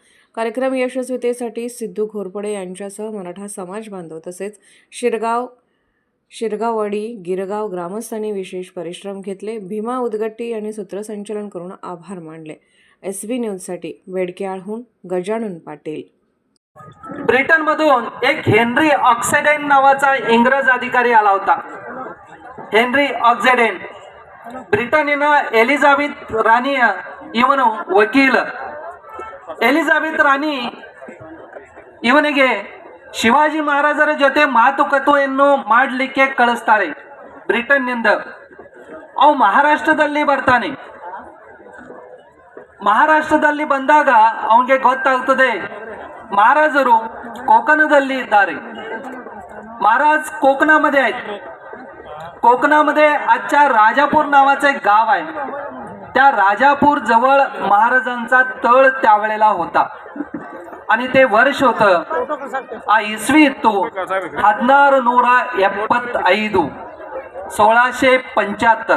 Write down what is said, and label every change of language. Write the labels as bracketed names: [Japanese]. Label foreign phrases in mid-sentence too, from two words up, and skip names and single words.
[Marathi] कार्यक्रम यशस्वीतेसाठी सिद्धू घोरपडे यांच्यासह मराठा समाज बांधव तसेच शिरगाववाडी गिरगाव ग्रामस्थांनी विशेष परिश्रम घेतले. भीमा उदगट्टी यांनी सूत्रसंचालन करून आभार मानले. SB न्यूजसाठी बेडकेहाळहून गजानन पाटील. ब्रिटनमधून एक हेनरी ऑक्सेडेन नावाचा इंग्रज अधिकारी आला होता. [Kannada] हेनरी ऑक्सेडेन ಬ್ರಿಟನ್ನಿನ ಎಲಿಜಾಬೆತ್ ರಾಣಿಯ ಇವನು ವಕೀಲ. ಎಲಿಜಾಬೆತ್ ರಾಣಿ ಇವನಿಗೆ ಶಿವಾಜಿ ಮಹಾರಾಜರ ಜೊತೆ ಮಾತುಕತೆಯನ್ನು ಮಾಡಲಿಕ್ಕೆ ಕಳಿಸ್ತಾರೆ ಬ್ರಿಟನ್ನಿಂದ. ಅವ ಮಹಾರಾಷ್ಟ್ರದಲ್ಲಿ ಬರ್ತಾನೆ. ಮಹಾರಾಷ್ಟ್ರದಲ್ಲಿ ಬಂದಾಗ ಅವನಿಗೆ ಗೊತ್ತಾಗ್ತದೆ महाराजರು कोकणाದಲ್ಲಿ ಇದ್ದಾರೆ. [Marathi] महाराज कोकणामध्ये आहेत. कोकणामध्ये आजच्या राजापूर नावाचं एक गाव आहे. त्या राजापूर जवळ महाराजांचा तळ त्यावेळेला होता आणि ते वर्ष होतं इसवी इत्तू 1675 1675.